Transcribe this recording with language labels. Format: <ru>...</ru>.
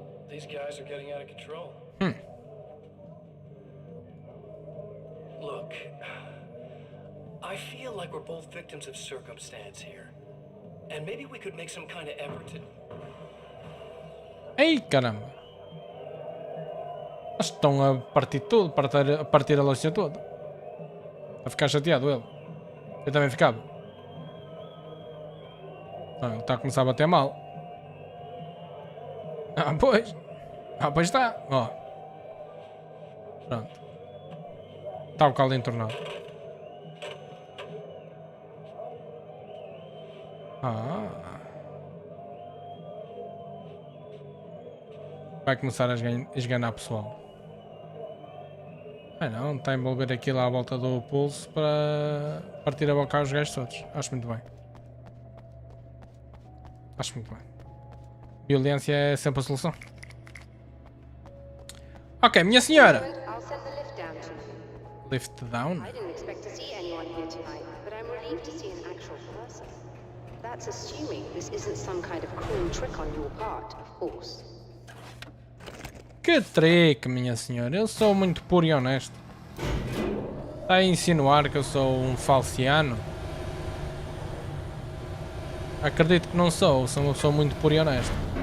<en>These guys are getting out of control. Look, I feel like we're both victims of circumstance here. And maybe we could make some kind of effort to...</en> <pt>Ei, caramba. Eles estão a partir tudo, a partir a loja toda. A ficar chateado ele. Eu também ficava. Ele está a começar a bater mal. Ah, pois. Ah, pois está. Ó. Pronto. Está o caldo entornado. Ah. Vai começar a esganar pessoal. Ah não, está a envolver aquilo à volta do pulso para partir a boca aos gajos todos. Acho muito bem. Acho muito bem. Violência é sempre a solução. Ok, minha senhora.</pt> <en>I'll send the lift down to you. Lift down? I didn't expect to see anyone here tonight, but I'm relieved to see an actual person. That's assuming this isn't some kind of cruel trick on your part, of course.</en> <pt>Que trick, minha senhora. Eu sou muito puro e honesto. Está a insinuar que eu sou um falciano? Acredito que não sou. Sou uma pessoa muito pura e honesta.</pt>